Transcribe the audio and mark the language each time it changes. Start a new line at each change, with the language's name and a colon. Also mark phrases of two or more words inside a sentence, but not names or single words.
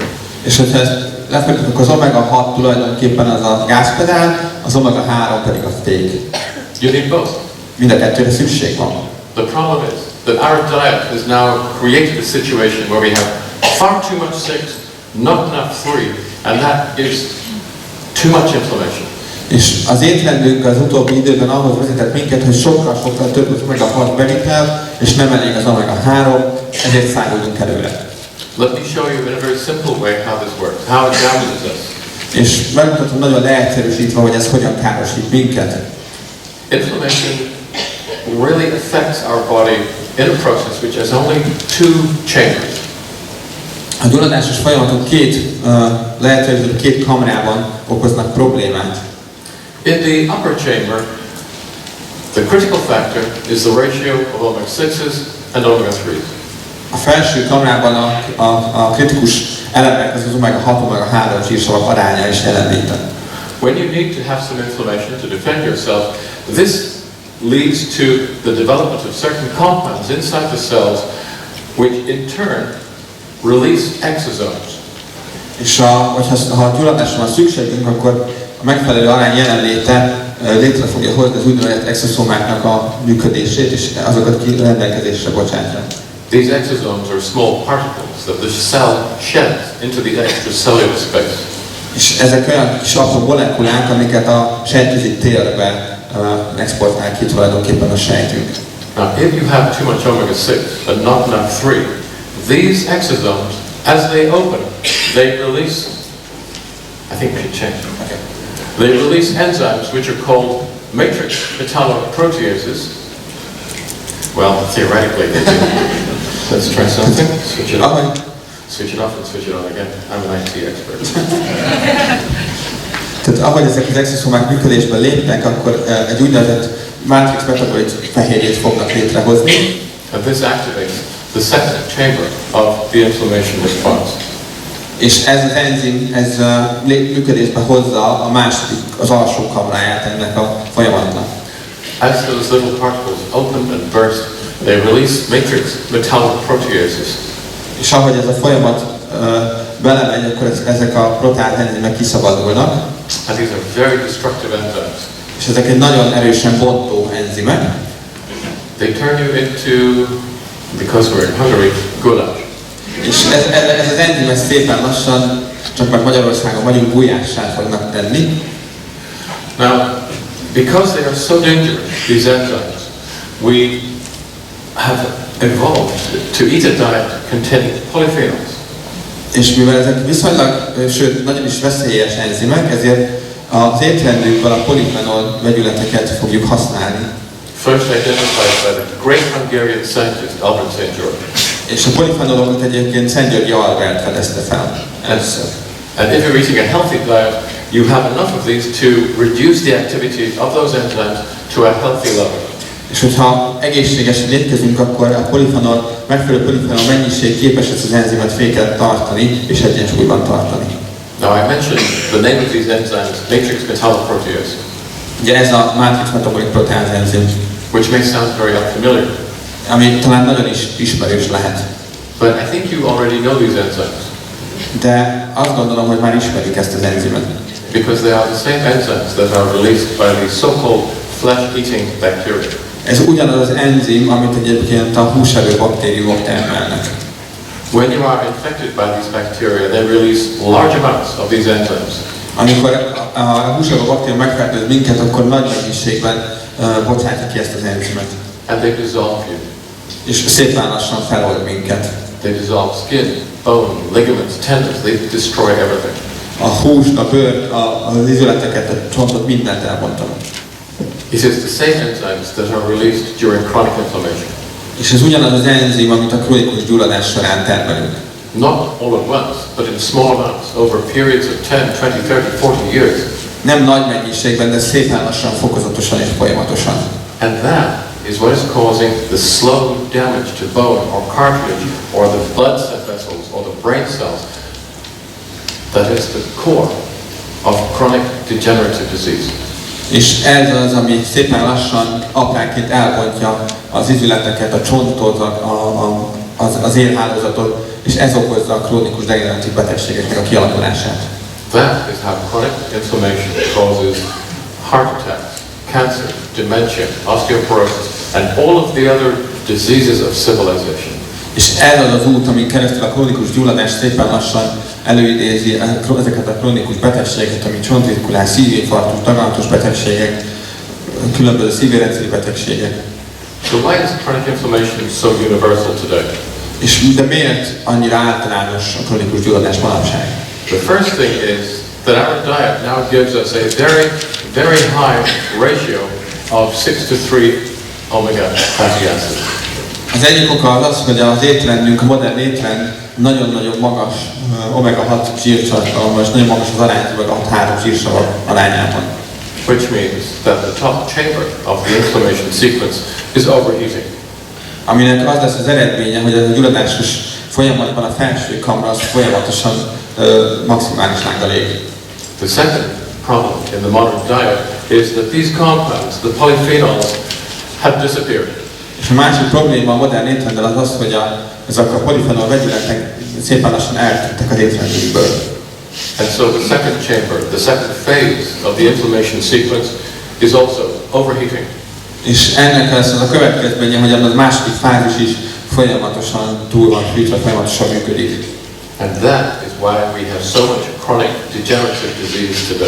Hungarian: És hogyha ezt lefektetünk, akkor az omega-6 tulajdonképpen az a gázpedál, az omega-3 pedig a fék.
English: You need both.
Hungarian: Mind a kettőre szükség van.
English: The problem is that our diet has now created a situation where we have far too much 6, not enough 3, and that gives too much inflammation.
Hungarian: És az étrendünk az utóbbi időben ahhoz vezetett minket, hogy sokkal több az omega-6 bevitel, és nem elég az omega-3, ezért száguljunk előre.
English: Let me show you in a very simple way how this works, how it damages us.
Hungarian: És megmutatom nagyon leegyszerűsítve, hogy ez hogyan károsít minket.
English: Inflammation really affects our body in a process which has only two chambers.
Hungarian: A gyulladásos folyamatok leegyszerűsített két kamrában okoznak problémát.
English: In the upper chamber, the critical factor is the ratio of omega-6s and omega-3s.
Hungarian: A felső kamrában a kritikus elemek az omega-6, omega-3 zsírsavak aránya is jelenléte.
English: When you need to have some inflammation to defend yourself, this leads to the development of certain compounds inside the cells, which in turn release exosomes.
Hungarian: És ha a gyulladásra van szükségünk, akkor a megfelelő arány jelenléte létre fogja hozni az úgynevezett exoszomáknak a működését, és azokat rendelkezésre bocsátja.
English: These exosomes are small particles that the cell sheds into the extracellular space.
Hungarian: És ezek olyan kis apró molekulák, amiket a sejtközi térbe exportál ki tulajdonképpen a sejtünk.
English: Now, if you have too much omega-6 but not enough 3, these exosomes, as they open, they release, I think we should change them. Okay. They release enzymes which are called matrix metalloproteases. Well, theoretically they do. Let's try something. Switch it off. Switch it off and switch it on again. I'm an IT expert.
Hungarian: Tehát ahogy ezek az exoszomák működésbe lépnek, akkor egy úgynevezett matrix metabolit fehérjét fognak létrehozni.
English: And this activates the second chamber of the inflammation response.
Hungarian: És ez az enzim, ez működésbe hozza a második, az alsó kamráját ennek a folyamatnak.
English: As those little particles open and burst, they release matrix metalloproteases.
Hungarian: És ahogy ez a folyamat belemegy, akkor ezek a proteáz enzimek kiszabadulnak.
English: And these are very destructive enzymes.
Hungarian: És ezek egy nagyon erősen bontó enzimek.
English: They turn you into, because we're in Hungary, goulash.
Hungarian: És ez az enzim szépen lassan, csak meg Magyarországon vagyunk, gulyássá fognak tenni.
English: Now, because they are so dangerous, these enzymes, we have evolved to eat a diet containing polyphenols.
Hungarian: És mivel ezek viszonylag, sőt, nagyon is veszélyes enzimek, ezért az étrendünkből a polifenol vegyületeket fogjuk használni.
English: First identified by the great Hungarian scientist Albert St. George.
Hungarian: És a polifenolokat egyébként Szent Györgyi Albert fedezte fel először.
English: And if you're eating a healthy diet, you have enough of these to reduce the activity of those enzymes to a healthy level.
Hungarian: És hogyha egészségesen étkezünk, akkor a polifenol, megfelelő polifenol mennyiség képes ezt az enzimet féket tartani és egyensúlyban tartani.
English: Now I mentioned the name of these enzymes, matrix metalloprotease.
Hungarian: Ugye ez a matrix metabolik proteáz enzim,
English: which may sound very unfamiliar.
Hungarian: Ami talán nagyon is ismerős lehet.
English: But I think you already know these enzymes.
Hungarian: De azt gondolom, hogy már ismerik ezt az enzimet.
English: Because they are the same enzymes that are released by the so-called flesh-eating bacteria.
Hungarian: Ez ugyanaz az enzim, amit egyébként a húsevő baktériumok termelnek.
English: When you are infected by these bacteria, they release large amounts of these enzymes.
Hungarian: Amikor a húsevő baktérium megfertőz minket, akkor nagy mennyiségben bocsátja ki ezt az enzimet.
English: And they dissolve you.
Hungarian: És szépen lassan felold minket.
English: They dissolve skin, bone, ligaments, tendons. They destroy everything.
Hungarian: A húst, a bőrt, az izületeket, a csontot, mindent elbontanak.
English: It is the same enzymes that are released during chronic inflammation.
Hungarian: És ez ugyanaz az enzim, amit a krónikus gyulladás során termelünk.
English: Not all at once, but in small amounts over periods of 10, 20, 30, 40 years.
Hungarian: Nem nagy mennyiségben, de szépen lassan, fokozatosan és folyamatosan.
English: And that is what is causing the slow damage to bone or cartilage or the blood vessels or the brain cells. That is the core of chronic degenerative disease.
Hungarian: És ez az, ami szépen lassan apránként elbontja az izületeket, a csontot, az érhálózatot, és ez okozza a krónikus degeneratív betegségeknek a kialakulását.
English: That is how chronic inflammation causes heart attacks, cancer, dementia, osteoporosis, and all of the other diseases of civilization.
Hungarian: És ez az az út, amin keresztül a krónikus gyulladás szépen lassan előidézi ezeket a krónikus betegségeket, ami csontritkulás, szívinfarktus, daganatos betegségek, különböző szívérendszeri betegségek.
English: So why is chronic inflammation so universal today?
Hungarian: És de miért annyira általános a krónikus gyulladás manapság?
English: The first thing is that our diet now gives us a very, very high ratio of 6:3 omega fatty acids.
Hungarian: Az egyik oka az, hogy az étrendünk, a modern étrend nagyon-nagyon magas omega-6 zsírtartalma, és nagyon magas az arány az omega-6-3 zsírsav arányában.
English: Which means that the top chamber of the inflammation sequence is overheating.
Hungarian: Aminek az lesz az eredménye, hogy a gyulladásos folyamatban a felső kamra az folyamatosan maximális lánggal ég.
English: The second problem in the modern diet is that these compounds, the polyphenols, have disappeared.
Hungarian: És a másik probléma a modern étrenddel az az, hogy ezek a polifenol vegyületek szépen lassan eltűntek az étrendünkből.
English: And so the second chamber, the second phase of the inflammation sequence is also overheating.
Hungarian: És ennek lesz az a következménye, hogy az második fázis is folyamatosan túl van fűtve, folyamatosan működik.
English: And that is why we have so much chronic degenerative disease today.